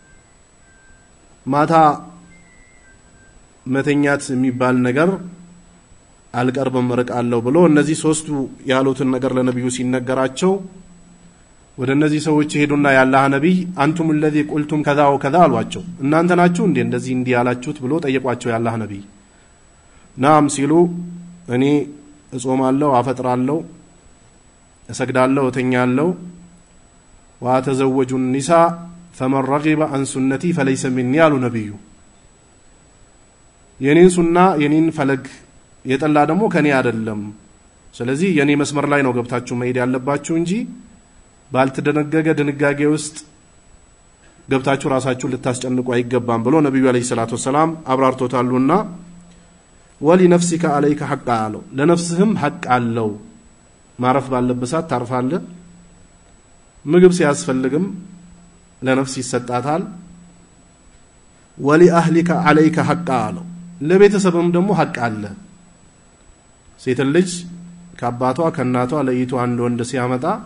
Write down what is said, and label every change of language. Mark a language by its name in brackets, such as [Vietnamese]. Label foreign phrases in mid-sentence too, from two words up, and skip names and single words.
[Amharic] ማታ መተኛት የሚባል ነገር አልቀርብም ርቃለሁ ብሎ እነዚህ ሶስቱ ያሉትን ነገር ለነብዩ ሲነገራቸው ወደ እነዚህ ሰዎች ሄዱና ያላህ ነብይ አንቱም [Arabic] الذي قلتم كذا وكذا [Amharic] አሏቸው እናንተ ናችሁ እንዴ እንደዚህ ያላችሁት ብሎ ጠየቋቸው ያላህ ነብይ ናም ሲሉ እኔ እጾማለሁ አፈጥራለሁ እሰግዳለሁ እተኛለሁ [Arabic] واتزوج النساء فمن رغب عن سنتي فليس مني [Amharic] ያሉ ነብዩ የኔን ሱና የኔን ፈለግ የጠላ ደግሞ ከኔ አይደለም ስለዚህ የኔ መስመር ላይ ነው ገብታችሁ መሄድ ያለባችሁ እንጂ ባልተደነገገ ድንጋጌ ውስጥ ገብታችሁ ራሳችሁ ልታስጨንቁ አይገባም ብሎ ነብዩ [Arabic] عليه الصلاة السلام [Amharic] አብራርቶታሉና [Arabic] ولنفسك عليك حق [Amharic] አለው ለነፍስህም ሐቅ አለው ማረፍ ባለበሳት ታርፋለ ምግብ ሲያስፈልግም ለነፍስ ይሰጣታል [Arabic] ولأهلك عليك حق [Amharic] አለው ለቤተሰብም ደግሞ ሐቅ አለ ሴት ልጅ ከአባቷ ከእናቷ ለይቶ አንድ ወንድ ሲያመጣ